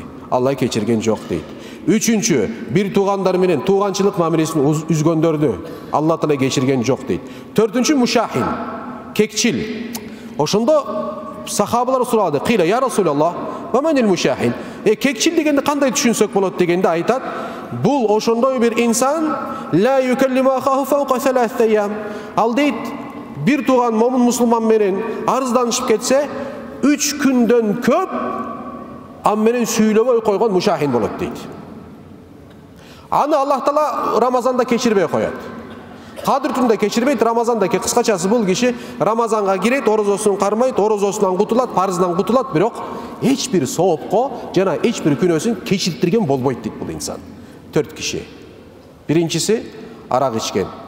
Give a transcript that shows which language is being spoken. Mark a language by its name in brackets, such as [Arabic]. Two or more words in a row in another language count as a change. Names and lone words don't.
[Kyrgyz] Аллах кечирген жок дейт. Үчүнчү, бир туугандар менен тууганчылык мамилесин үзгөндөрдү. Аллах Таала кечирген жок дейт. Төртүнчү, мушахин, кекчил. Ошондо сахабалар сурады. Кыйла, [Arabic] يا رسول الله ومن المشاحن? [Kyrgyz] Кекчил дегенде кандай түшүнсөк болот дегенде айтат. Бул ошондой бир инсан [Arabic] لا يكلم أخاه فوق ثلاث أيام. [Kyrgyz] Ал дейт, bir tuğan momun musulman menen arızdanışıp ketse 3 günden köp ammenen süylöböy koygon muşahin bolot deyt. Anı Allah Taala Ramazanda keçirбей koyat. Кадыр түндө keçirбейт, Рамазандагы кыскачасы бул киши Рамазанга кирет, орозосун кармайт, орозосунан кутулат, парызынан кутулат, бирок эч бир соопко жана эч бир күнөөсүн кечиртирген болбойт дейт бул инсан. 4 киши. Биринчиси арак ичкен.